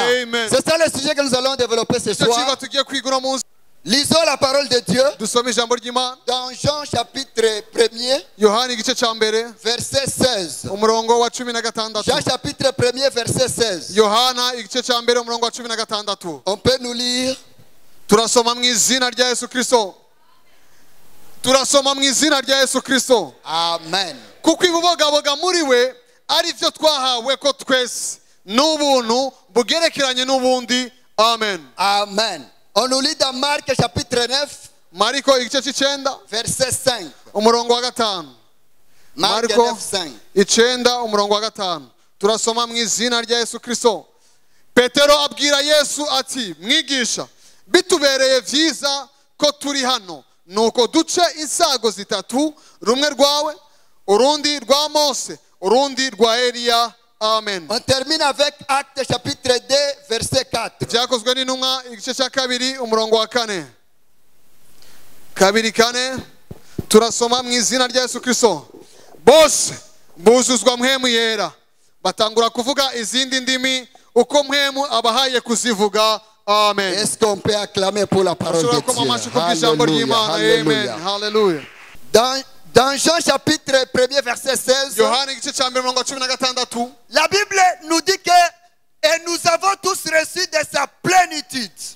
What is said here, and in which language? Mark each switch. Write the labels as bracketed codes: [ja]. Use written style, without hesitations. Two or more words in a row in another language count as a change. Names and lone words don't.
[fr] C'est ça le sujet que nous allons développer ce soir. Lisons la parole de Dieu dans Jean chapitre 1er, verset 16. Jean chapitre 1er, verset 16. On peut nous lire. [rn] Turasoma mu izina rya Yesu Kristo. Turasoma mu izina rya Yesu Kristo. Amen. Kuko ibubogaboga muri we ari byo twahawe ko twese n'ubuntu bugerekeranye n'ubundi. Amen. Amen. [fr] On nous lit dans Marc chapitre 9, [rn] Mariko igice cy'icenda [fr] verset 5. [rn] umurongo wa 5. Mariko 9:5 umurongo wa 5. Turasoma mu izina rya Yesu Kristo. Petero abwira Yesu ati, mwigisha, bitubereye vyiza ko turi hano, nuko duce insago zitatu, rumwe rwawe, urundi rwa Mose, urundi rwa Eliya. Amen. [fr] On termine avec Actes chapitre 2, verset 4. [rn] Byakozwe n'intumwa igice cya 2 umurongo wa 4. 2:4 turasoma mu izina rya Yesu Kristo. Bose buzuzwa mpwemu yera, batangura kuvuga izindi ndimi uko mpwemu abahaye kuzivuga. Amen. [fr] Est-ce qu'on peut acclamer pour la parole de Dieu? Alléluia. Amen. Hallelujah. Dans Jean chapitre 1er, verset 16, la Bible nous dit que et nous avons tous reçu de sa plénitude.